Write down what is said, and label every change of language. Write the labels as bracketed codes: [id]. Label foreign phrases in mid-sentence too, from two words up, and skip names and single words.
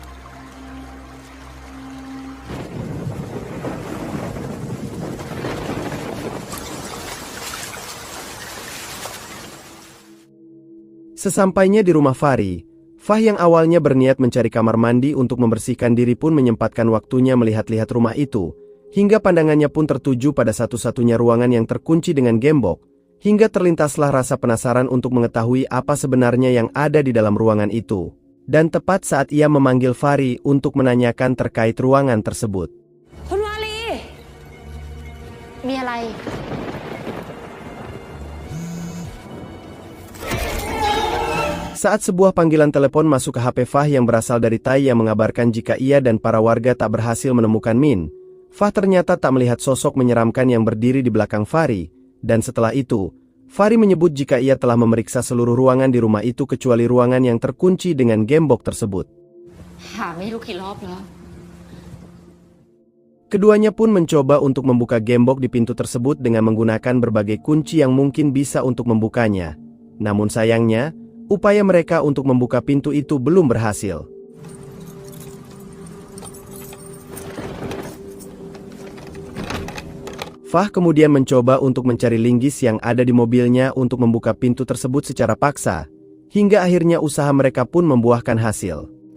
[id] Sesampainya di rumah Fahri, Fah yang awalnya berniat mencari kamar mandi untuk membersihkan diri pun menyempatkan waktunya melihat-lihat rumah itu, hingga pandangannya pun tertuju pada satu-satunya ruangan yang terkunci dengan gembok, hingga terlintaslah rasa penasaran untuk mengetahui apa sebenarnya yang ada di dalam ruangan itu. Dan tepat saat ia memanggil Fahri untuk menanyakan terkait ruangan tersebut. [th] คุณวาลี มีอะไร [id] Saat sebuah panggilan telepon masuk ke HP Fah yang berasal dari Tai yang mengabarkan jika ia dan para warga tak berhasil menemukan Min, Fah ternyata tak melihat sosok menyeramkan yang berdiri di belakang Fahri, dan setelah itu, Fahri menyebut jika ia telah memeriksa seluruh ruangan di rumah itu kecuali ruangan yang terkunci dengan gembok tersebut. [th] หาไม่รู้กี่รอบแล้ว [id] Keduanya pun mencoba untuk membuka gembok di pintu tersebut dengan menggunakan berbagai kunci yang mungkin bisa untuk membukanya. Namun sayangnya, upaya mereka untuk membuka pintu itu belum berhasil. Fah kemudian mencoba untuk mencari linggis yang ada di mobilnya untuk membuka pintu tersebut secara paksa, hingga akhirnya usaha mereka pun membuahkan hasil.